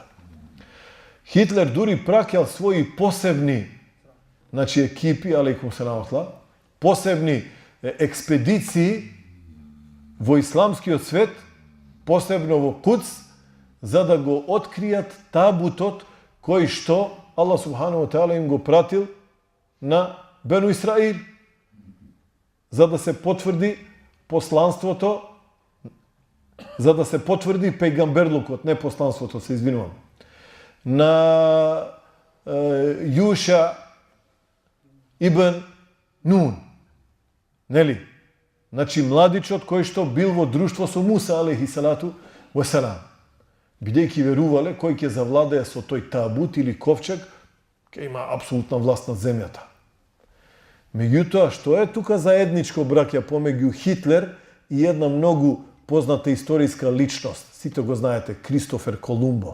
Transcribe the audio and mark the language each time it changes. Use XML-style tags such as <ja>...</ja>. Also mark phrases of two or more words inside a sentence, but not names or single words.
<mk>Хитлер дури праќал своји посебни, значи екипи,</mk> <ar>عليكم السلام</ar> <mk>атла, посебни експедиции во исламскиот свет, посебно во Кудс, за да го откријат табутот кој што</mk> <ar>الله سبحانه وتعالى</ar> <mk>им го пратил на Бену Исраил, за да се потврди посланството, за да се потврди пејгамберлукот, не посланството, се извинувам, на Јуша ибн Нун. Нели? Значи, младичот кој што бил во друштво со Муса,</mk> <ar>عليه الصلاة والسلام.</ar> <mk>Бидејќи верувале, кој ќе завладее со тој табут или ковчег, ќе има апсолутна власт над земјата. Меѓутоа, што е тука заедничко, браќа, помеѓу Хитлер и една многу позната историска личност? Сите го знаете, Кристофер Колумбо.</mk>